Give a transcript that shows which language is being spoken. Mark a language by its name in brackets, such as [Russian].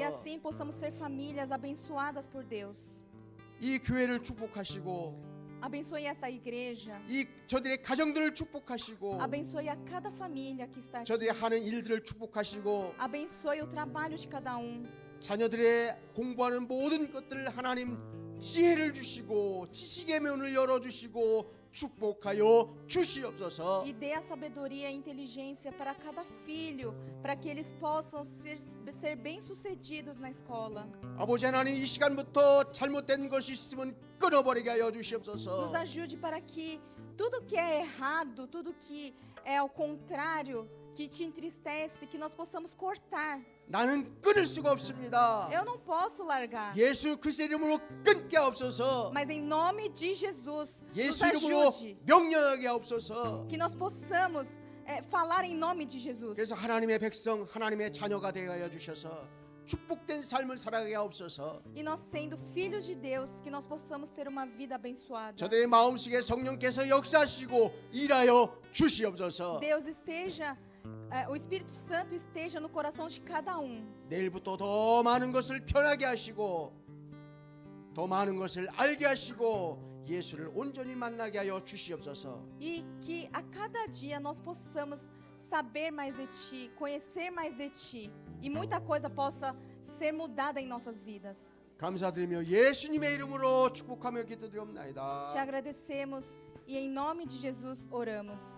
[Portuguese] E assim possamos ser famílias abençoadas por Deus. [Korean] 이 교회를 축복하시고 [Portuguese] Abençoe essa igreja. [Korean] 이 저들의 가정들을 축복하시고 [Portuguese] Abençoe a cada família que está aqui. [Korean] 저들이 하는 일들을 축복하시고 [Portuguese] Abençoe o trabalho de cada [Korean] 자녀들의 공부하는 모든 것들을 하나님 지혜를 주시고 지식의 문을 열어주시고 축복하여 주시옵소서. [Portuguese] E dê a sabedoria e a inteligência para cada filho, para que eles possam ser bem-sucedidos na escola. [Korean] 아버지 하나님 이 시간부터 잘못된 것이 있으면 끊어버리게 하여 주시옵소서. [Portuguese] Nos ajude para que tudo que é errado, tudo que é ao contrário, que te entristece, que nós possamos cortar. [Korean] 나는 끊을 수가 없습니다. [Portuguese] Eu não posso largar. [Korean] 예수 그리스도 이름으로 끊게 하옵소서. [Portuguese] Mas em nome de Jesus, nos [Korean] 예수 이름으로 [Portuguese] ajude. [Korean] 명령하게 하옵소서. [Portuguese] Que nós possamos falar em nome de Jesus. [Korean] 그래서 하나님의 백성 하나님의 자녀가 되게 하여 주셔서 축복된 삶을 살아가게 하옵소서. [Portuguese] E nós sendo filhos de Deus, que nós possamos ter uma vida abençoada. [Korean] 저들의 마음속에 성령께서 역사하시고 일하여 주시옵소서. [Portuguese] Deus esteja, o Espírito Santo esteja no coração de cada [Korean] 내일부터 더 많은 것을 편하게 하시고 더 많은 것을 알게 하시고 예수를 온전히 만나게 하여 주시옵소서. [Portuguese] E que a cada dia nós possamos saber mais de Ti, conhecer mais de Ti. E muita coisa possa ser mudada em nossas vidas. [Korean] 감사드리며 예수님의 이름으로 축복하며 기도드리옵나이다. [Portuguese] Te agradecemos e em nome de Jesus oramos.